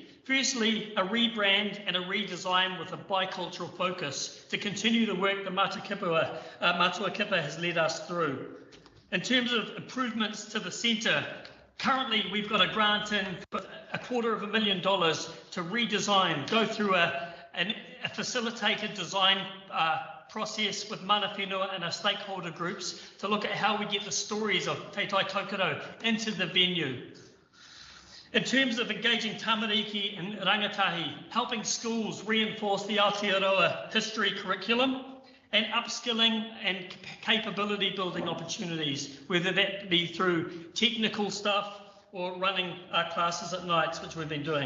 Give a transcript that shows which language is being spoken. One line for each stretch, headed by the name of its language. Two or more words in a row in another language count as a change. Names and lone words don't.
English: Firstly, a rebrand and a redesign with a bicultural focus to continue the work that Matua Kipa has led us through. In terms of improvements to the centre, currently we've got a grant in for $250,000 to redesign, go through a facilitated design process with
Māori: mana whenua
English: and our stakeholder groups to look at how we get the stories of Te Tai Tokoro into the venue. In terms of engaging tamariki and rangatahi, helping schools reinforce the Aotearoa history curriculum and upskilling and capability building opportunities, whether that be through technical stuff or running classes at nights, which we've been doing.